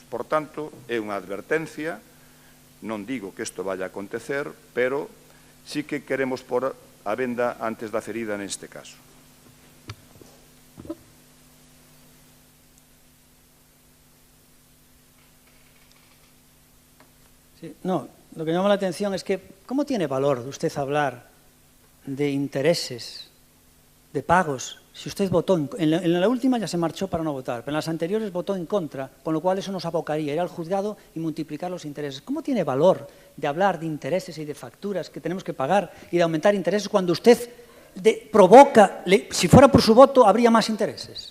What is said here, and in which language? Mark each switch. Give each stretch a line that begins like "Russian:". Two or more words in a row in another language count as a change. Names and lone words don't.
Galician: Por tanto, é unha advertencia, non digo que isto vaya a acontecer, pero sí que queremos pôr a venda antes da ferida neste caso.
Spanish: Sí, no, lo que llama la atención es que, ¿cómo tiene valor usted hablar de intereses, de pagos? Si usted votó, en la última ya se marchó para no votar, pero en las anteriores votó en contra, con lo cual eso nos abocaría a ir al juzgado y multiplicar los intereses. ¿Cómo tiene valor de hablar de intereses y de facturas que tenemos que pagar y de aumentar intereses cuando usted provoca, si fuera por su voto, habría más intereses?